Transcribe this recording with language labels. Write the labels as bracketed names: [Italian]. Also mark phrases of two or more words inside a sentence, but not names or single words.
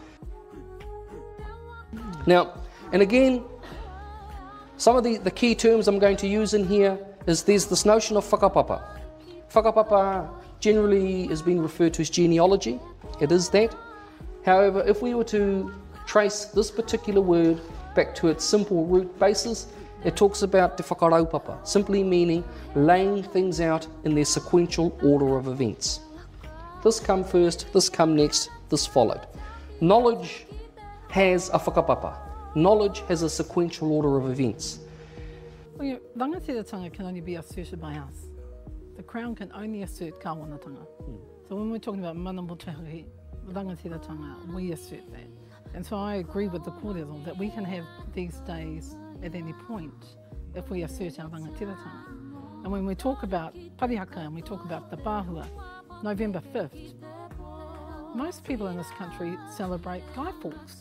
[English] Now, and again, some of the key terms I'm going to use in here is there's this notion of whakapapa. Whakapapa generally is being referred to as genealogy. It is that. However, if we were to trace this particular word back to its simple root basis, it talks about [Māori] te whakaraupapa, [English] simply meaning laying things out in their sequential order of events. This come first, this come next, this followed. Knowledge has a whakapapa. Knowledge has a sequential order of events. Well, your rangatiratanga can only be asserted by us. The Crown can only assert kāwanatanga. So when we're talking about [Māori] mana motuhake, [English] rangatiratanga, we assert that. And so I agree with the kōrero that we can have these days at any point if we assert our rangatiratanga. And when we talk about parihaka and we talk about the Pāhua, November 5th, most people in this country celebrate Guy Fawkes.